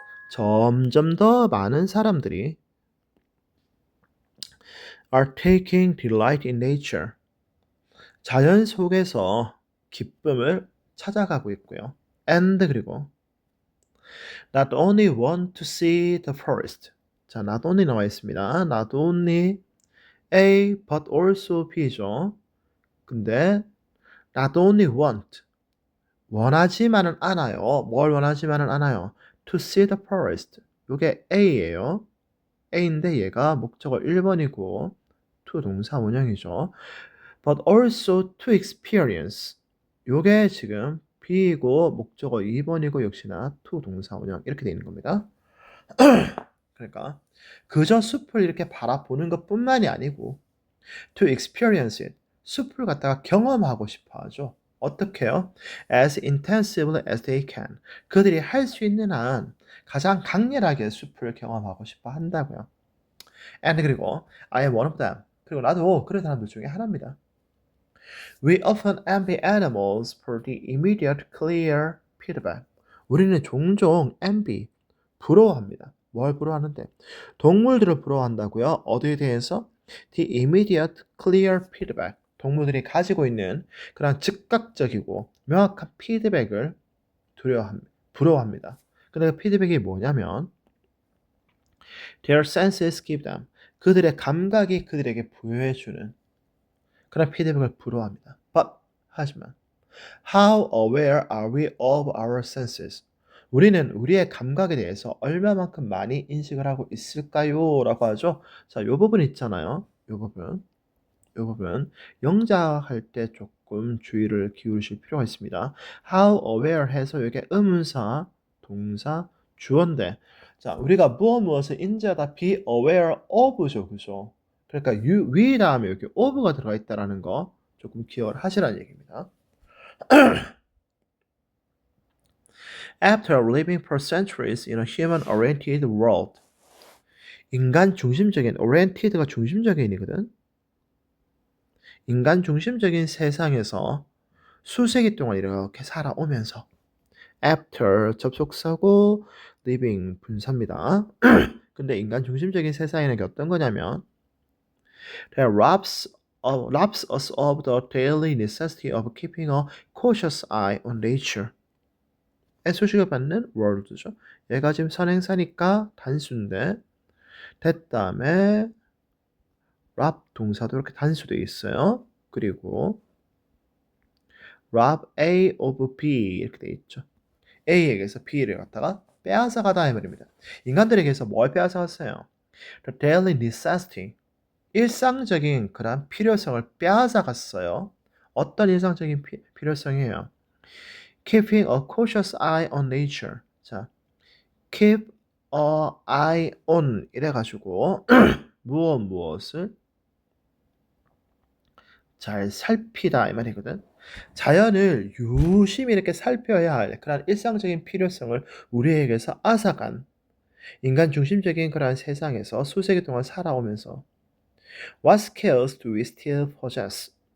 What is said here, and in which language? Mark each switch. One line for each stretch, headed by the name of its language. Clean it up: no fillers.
Korean: 점점 더 많은 사람들이
English: are taking delight in nature.
Korean: 자연 속에서 기쁨을 찾아가고 있고요.
English: And
Korean: 그리고
English: not only want to see the forest. 자, not only
Korean: 나와 있습니다.
English: not only A, but also B죠.
Korean: 근데
English: not only want,
Korean: 원하지만은 않아요. 뭘 원하지만은 않아요.
English: To see the forest.
Korean: 요게 A예요. A인데 얘가 목적어 1번이고 to 동사 원형이죠.
English: But also to experience.
Korean: 요게 지금 B이고 목적어 2번이고 역시나 to 동사 원형 이렇게 되어 있는 겁니다. 그러니까 그저 숲을 이렇게 바라보는 것뿐만이 아니고
English: to experience it.
Korean: 숲을 갖다가 경험하고 싶어 하죠. 어떻게요?
English: As intensively as they can.
Korean: 그들이 할 수 있는 한 가장 강렬하게 숲을 경험하고 싶어 한다고요.
English: And
Korean: 그리고
English: I am one of them.
Korean: 그리고 나도 그런 사람들 중에 하나입니다.
English: We often envy animals for the immediate clear feedback.
Korean: 우리는 종종 envy, 부러워합니다. 뭘 부러워하는데? 동물들을 부러워한다고요? 어디에 대해서?
English: The immediate clear feedback.
Korean: 동물들이 가지고 있는 그런 즉각적이고 명확한 피드백을 부러워합니다. 근데 그 피드백이 뭐냐면
English: their senses give them.
Korean: 그들의 감각이 그들에게 부여해주는 그런 피드백을 부러워합니다.
English: But
Korean: 하지만
English: how aware are we of our senses?
Korean: 우리는 우리의 감각에 대해서 얼마만큼 많이 인식을 하고 있을까요? 라고 하죠. 자, 요 부분 있잖아요. 요 부분 영작할 때 조금 주의를 기울이실 필요가 있습니다.
English: How aware
Korean: 해서 이게 의문사, 동사, 주어인데 자, 우리가 무엇을 인지하다
English: be aware of죠.
Korean: 그죠? 그러니까 we 다음에 여기 of가 들어가 있다라는 거 조금 기억을 하시라는 얘기입니다.
English: After living for centuries in a human-oriented world,
Korean: 인간 중심적인
English: oriented가 중심적인이거든.
Korean: 인간 중심적인 세상에서 수세기 동안 이렇게 살아오면서 after 접속사고 living 분사입니다. 근데 인간 중심적인 세상에는 어떤 거냐면
English: that robs us of the daily necessity of keeping a cautious eye on nature.
Korean: 의 소식을 받는 world죠. 얘가 지금 선행사니까 단수인데 that 다음에 rob 동사도 이렇게 단수되어 있어요. 그리고 rob A of B 이렇게 되어 있죠. A에게서 B를 갖다가 빼앗아가다 이 말입니다. 인간들에게서 뭘 빼앗아갔어요?
English: The daily necessity.
Korean: 일상적인 그런 필요성을 빼앗아갔어요. 어떤 일상적인 필요성이에요?
English: Keeping a cautious eye on nature.
Korean: 자,
English: keep a eye on
Korean: 이래가지고 무엇을 잘 살피다 이 말이거든. 자연을 유심히 이렇게 살펴야 할 그런 일상적인 필요성을 우리에게서 앗아간 인간 중심적인 그런 세상에서 수세기 동안 살아오면서
English: What skills do we still possess?